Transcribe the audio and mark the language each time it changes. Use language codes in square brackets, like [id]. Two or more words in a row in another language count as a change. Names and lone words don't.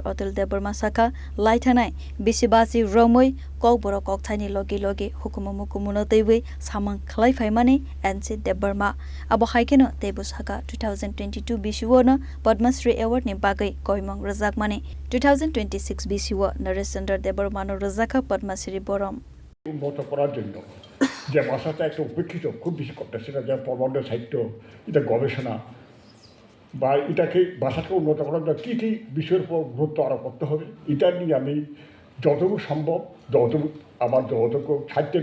[trp] Atul Debarma Saka Laitanai Bisibasi Romoi Kokboro Koktani Logi Logi Hukumumukumuno Dewi Samang Klai Faimani NC Debarma Abo Haikeno Debusaka 2022 Bishiwona Padmasri Award ni Bagai Koimong Razakmani 2026 Bishiwa Naresh Chandra Debarmano Razaka Padmasri Borom [bn] উন্নত করার জন্য যে ভাষাটা একটা উপেক্ষিত খুব বেশি করতে সেটা যে প্রবন্ধ সাহিত্য এটা গবেষণা বা এটাকে ভাষাকে উন্নত করার জন্য কী কী বিষয়ের উপর গুরুত্ব আরোপ করতে হবে এটা নিয়ে আমি যতটুকু সম্ভব যতটুকু সাহিত্যের